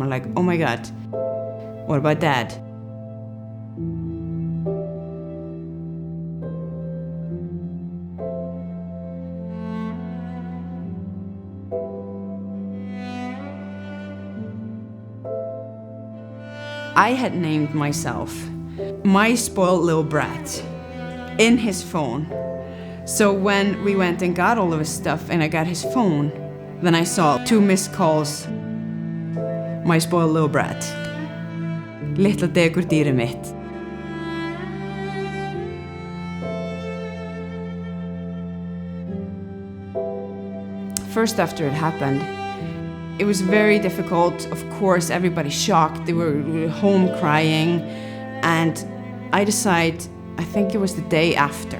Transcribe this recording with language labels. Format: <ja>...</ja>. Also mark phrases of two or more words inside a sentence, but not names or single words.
<en>I'm like, oh my God, what about Dad? I had named myself my spoiled little brat in his phone. So when we went and got all of his stuff and I got his phone, then I saw 2 missed calls. My spoiled little brat.</en> <is>Litla degurdýrið mitt.</is> <en>First after it happened, it was very difficult. Of course, everybody shocked. They were home crying. And I decided, I think it was the day after.</en>